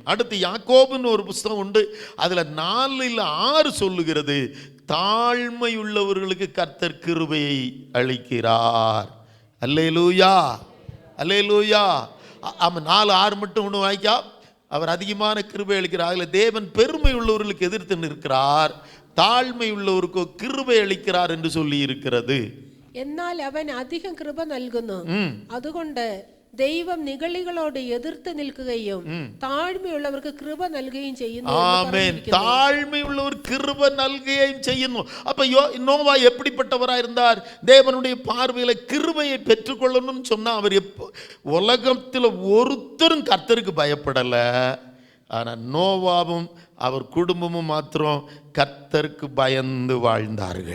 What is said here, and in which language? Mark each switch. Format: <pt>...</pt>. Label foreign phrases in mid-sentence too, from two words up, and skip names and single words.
<ta>அடுத்து யாக்கோபுன்னு ஒரு புஸ்தகம் உண்டு, அதில் 4-6 சொல்லுகிறது, தாழ்மை உள்ளவர்களுக்கு கர்த்தர் கிருபையை அளிக்கிறார். அல்லேலூயா, அல்லேலூயா. ஆமாம், 4-6 மட்டும் ஒன்று வாய்க்கா, அவர் அதிகமான கிருபை அளிக்கிறார். அதில் தேவன் பெருமை உள்ளவர்களுக்கு எதிர்த்து நிற்கிறார், தாழ்மை உள்ளவருக்கோ கிருபை அளிக்கிறார் என்று சொல்லி இருக்கிறது.</ta> <ml>എന്നാൽ അവൻ അധികം കൃപ നൽകുന്നു, അതുകൊണ്ട് ദൈവം നിഗളികളോട് എതിർത്ത് നിൽക്കുകയും താഴ്മയുള്ളവർക്ക് കൃപ നൽകുകയും ചെയ്യുന്നു. ആമേൻ. താഴ്മയുള്ളവർ കൃപ നൽകുകയും ചെയ്യുന്നു.</ml> <ta>அப்ப நோவா எப்படிப்பட்டவரா இருந்தார்? தேவனுடைய பார்வையில கிருபையை பெற்றுக்கொள்ளணும்னு சொன்னா அவர் உலகத்தில் ஒருத்தரும் கர்த்தருக்கு பயப்படல. ஆனா நோவாவும் அவர் குடும்பமும் மாத்திரம் கர்த்தருக்கு பயந்து வாழ்ந்தார்கள்.</ta>